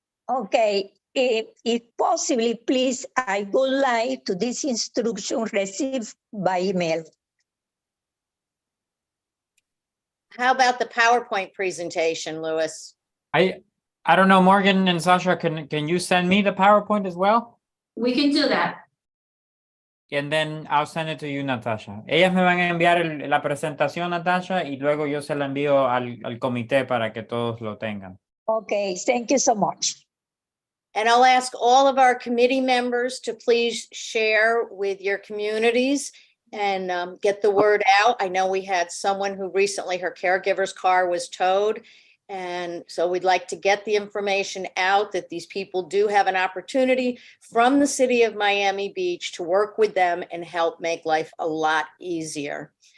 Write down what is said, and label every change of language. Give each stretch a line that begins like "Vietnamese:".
English: Okay, if possibly, please, I would like to this instruction received by email. How about the PowerPoint presentation, Louis? I don't know, Morgan and Sasha, can you send me the PowerPoint as well? We can do that. And then I'll send it to you, Natasha.
Spanish: Ellas me van a enviar la presentación, Natasha, y luego yo se la envío al comité para que todos lo tengan.
English: Okay, thank you so much. And I'll ask all of our committee members to please share with your communities and get the word out. I know we had someone who recently, her caregiver's car was towed. And so we'd like to get the information out that these people do have an opportunity from the city of Miami Beach to work with them and help make life a lot easier.